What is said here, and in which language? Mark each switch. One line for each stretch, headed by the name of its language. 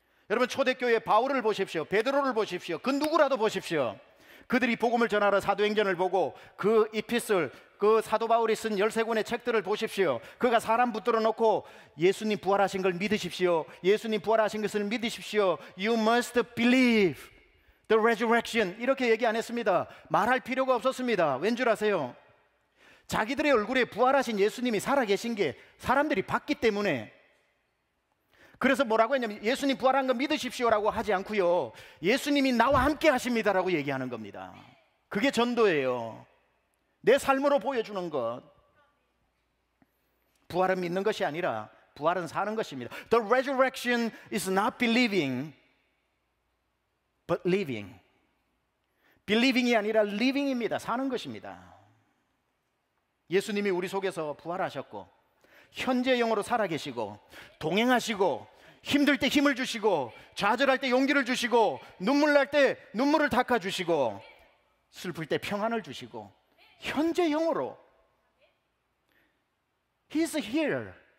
Korean: 여러분, 초대교회 바울을 보십시오. 베드로를 보십시오. 그 누구라도 보십시오. 그들이 복음을 전하러 사도행전을 보고 그 이피슬, 그 사도 바울이 쓴 13권의 책들을 보십시오. 그가 사람 붙들어 놓고 예수님 부활하신 걸 믿으십시오. 예수님 부활하신 것을 믿으십시오.
English: You must believe the resurrection.
Korean: 이렇게 얘기 안 했습니다. 말할 필요가 없었습니다. 왠 줄 아세요? 자기들의 얼굴에 부활하신 예수님이 살아계신 게 사람들이 봤기 때문에. 그래서 뭐라고 했냐면 예수님 부활한 거 믿으십시오라고 하지 않고요, 예수님이 나와 함께 하십니다라고 얘기하는 겁니다. 그게 전도예요. 내 삶으로 보여주는 것. 부활은 믿는 것이 아니라 부활은 사는 것입니다.
English: The resurrection is not believing but living.
Korean: believing이 아니라 living입니다. 사는 것입니다. 예수님이 우리 속에서 부활하셨고 현재 영으로 살아계시고 동행하시고 힘들 때 힘을 주시고 좌절할 때 용기를 주시고 눈물 날 때 눈물을 닦아주시고 슬플 때 평안을 주시고 현재 영으로
English: He's here.